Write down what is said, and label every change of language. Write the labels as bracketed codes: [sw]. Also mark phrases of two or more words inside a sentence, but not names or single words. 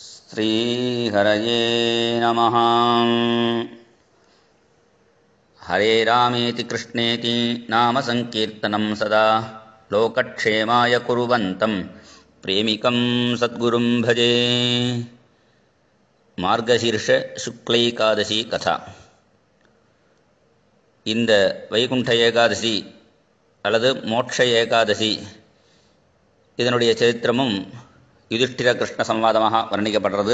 [sa] श्रीहरये नमः। हरे रामेति कृष्णेति नाम संकीर्तनं सदा लोकक्षेमाय कुर्वन्तं प्रेमिकं सद्गुरुं भजे। [ta] மார்கசீர்ஷ சுக்ல ஏகாதசி கதா. இந்த வைகுண்ட ஏகாதசி அல்லது மோட்ச ஏகாதசி இதனுடைய சரித்திரமும் யுதிஷ்டிர கிருஷ்ண சம்வாதமாக வர்ணிக்கப்படுறது.